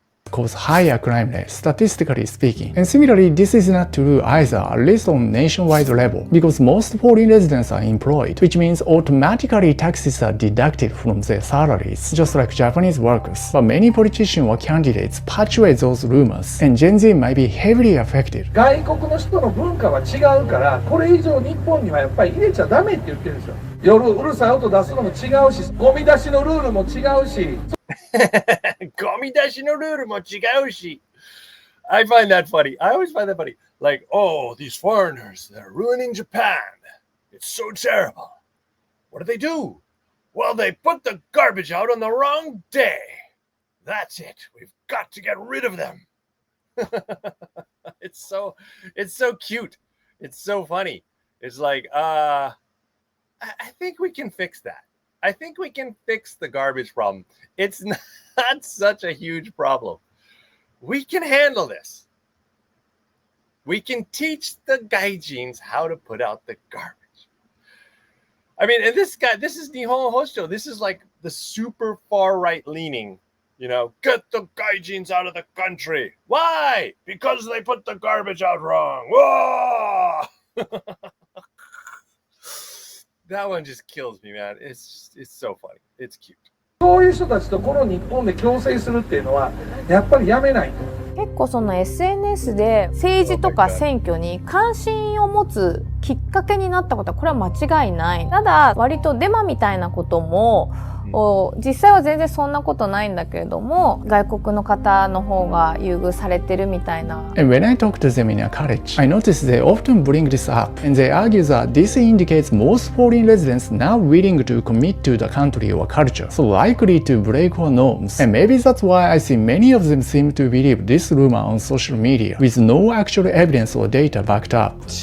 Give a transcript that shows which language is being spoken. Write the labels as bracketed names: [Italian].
[English] Cause higher crime rate, statistically speaking. And similarly, this is not true either, at least on nationwide level, because most foreign residents are employed, which means automatically taxes are deducted from their salaries, just like Japanese workers. But many politicians or candidates perpetuate those rumors, and Gen Z might be heavily affected. [Japanese] 外国の人の文化は違うから、これ以上日本にはやっぱり入れちゃダメって言ってるんですよ。夜うるさい音出すのも違うし、ゴミ出しのルールも違うし。ゴミ出しのルールも違うし。 [English] I find that funny. I always find that funny. Like, oh, these foreigners, they're ruining Japan. It's so terrible. What do? Well, they put the garbage out on the wrong day. That's it. We've got to get rid of them. It's so cute. It's so funny. It's like, I think we can fix that. I think we can fix the garbage problem. It's not such a huge problem. We can handle this. We can teach the gaijins how to put out the garbage. I mean, and this is Nihon Hosto. This is like the super far right leaning, you know, get the gaijins out of the country. Why? Because they put the garbage out wrong. Whoa! That one just kills me, man. It's so funny. It's cute. [Japanese] そういう人たちとこの日本で共生するっていうのはやっぱりやめない。結構その SNS で政治とか選挙に関心を持つきっかけになったことはこれは間違いない。ただ割とデマみたいなことも実際は全然そんなことないんだけれども、外国の方の方が優遇されてるみたいな。 [English] And when I talk to them in a college, I notice they often bring this up, and they argue that this indicates most foreign residents now willing to commit to the country or culture, so likely to break our norms. And maybe that's why I see many of them seem to believe this rumor on social media, with no actual evidence or data backed up.